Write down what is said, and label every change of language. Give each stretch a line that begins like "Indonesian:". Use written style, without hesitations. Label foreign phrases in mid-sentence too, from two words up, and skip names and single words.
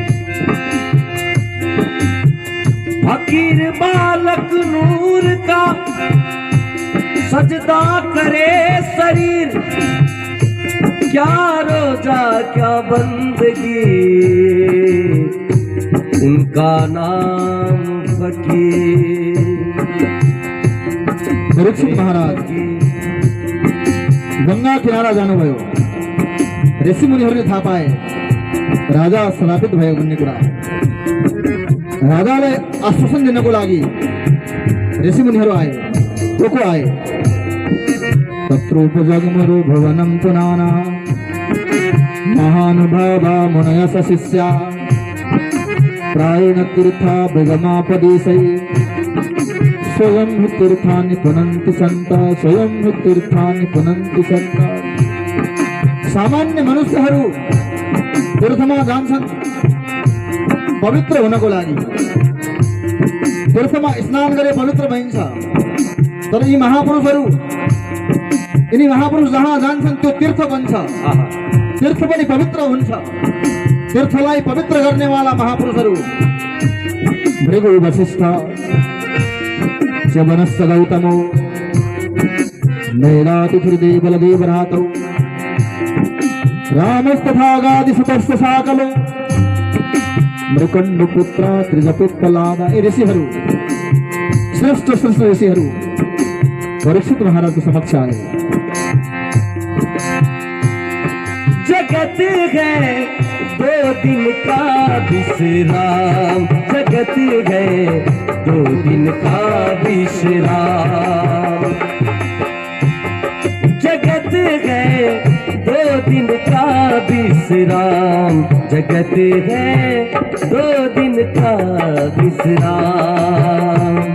Hindi: फकीर बालक नूर का सजदा करे शरीर, क्या रोजा क्या बंदगी, उनका नाम फकीर।
Nepali: परीक्षित महाराज गंगा किनारा जानुभयो। ऋषि मुनिहरूले थाहा पाए राजा श्रापित भयो भन्ने कुरा। राजालाई आश्वासन दिनको लागि ऋषि मुनिहरू आए। को आए?
Sanskrit: तत्रोपजगमरु भुवनं पुनाना महानुभावा मुनयस शिष्या प्रायेण तीर्था विगमापदेशै स्वयं हि तीर्थानि पुनन्ति सन्ता, स्वयं हि तीर्थानि पुनन्ति सन्ता।
Nepali: सामान्य मनुष्यहरू तीर्थमा जान्छन् पवित्र हुनको लागि। तीर्थमा स्नान गरे पवित्र भइन्छ। तर यी महापुरुषहरू, यिनी महापुरुष जहाँ जान्छन् त्यो तीर्थ बन्छ। तीर्थ पनि पवित्र हुन्छ। तीर्थलाई पवित्र गर्नेवाला महापुरुषहरू
Sanskrit: भृगु वशिष्ठ च्यवनश्च गौतमो नैलातिथिर्देव बलदेवरातौ रामस्तथा गादिसुतश्च साकलो मृकण्डपुत्र त्रिजपित्तलादा।
Nepali: ये ऋषिहरू, श्रेष्ठ श्रेष्ठ ऋषिहरू परीक्षित महाराज
Hindi: के समक्ष आए। जगत है 2 दिन का विश्राम, जगत है 2 दिन का विश्राम, जगत है 2 दिन का विश्राम, जगत है 2 दिन का विश्राम।